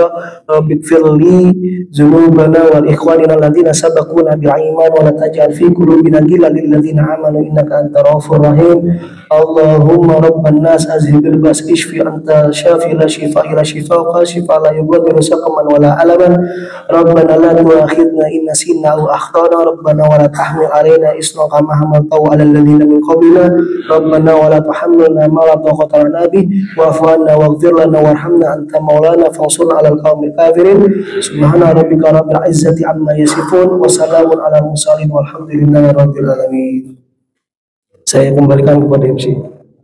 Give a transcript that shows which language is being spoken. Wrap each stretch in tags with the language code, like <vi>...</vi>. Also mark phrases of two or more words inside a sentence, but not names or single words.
<ar>رب اغفر لي ذنوبنا ولإخواننا الذين سبقونا بالإيمان ولا تجعل في قلوبنا غلا للذين آمنوا إنك أنت غفور رحيم. اللهم رب الناس أذهب البأس اشف أنت الشافي لا شفاء إلا شفاؤك شفاء لا يغادر سقما ولا ألما. ربنا لا تؤاخذنا إن نسينا أو أخطأنا. ربنا ولا تحمل علينا إصرا كما حملته على الذين من قبلنا. ربنا ولا تحملنا ما لا طاقة لنا به واعف عنا واغفر لنا وارحمنا أنت مولانا فانصرنا على القوم الكافرين. سبحان ربك رب العزة عما يصفون وسلام على المرسلين والحمد لله رب العالمين.</ar> <id>Saya kembalikan kepada MC.</id>